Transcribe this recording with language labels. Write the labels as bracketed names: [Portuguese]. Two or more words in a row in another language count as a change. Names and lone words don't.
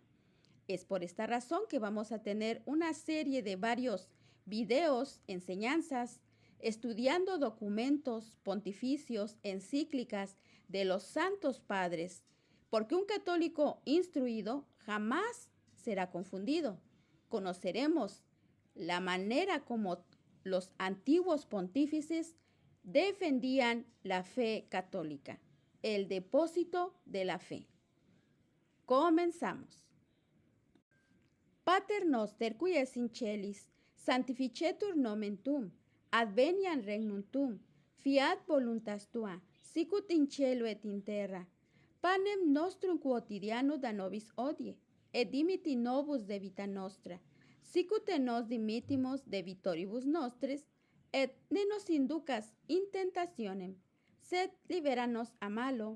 [Spanish] Es por esta razón que vamos a tener una serie de varios videos, enseñanzas, estudiando documentos pontificios, encíclicas de los santos padres, porque un católico instruido jamás será confundido. Conoceremos la manera como los antiguos pontífices defendían la fe católica, el depósito de la fe. Comenzamos. [Latin] Pater noster, qui es in celis, sanctificetur nomen tuum, adveniat regnum tuum, fiat voluntas tua, sicut in cielo et in terra. Panem nostrum quotidianum da nobis hodie, et dimiti nobis debita nostra, sicut et nos dimittimus debitoribus nostris, et ne nos inducas in tentationem, sed libera nos a malo.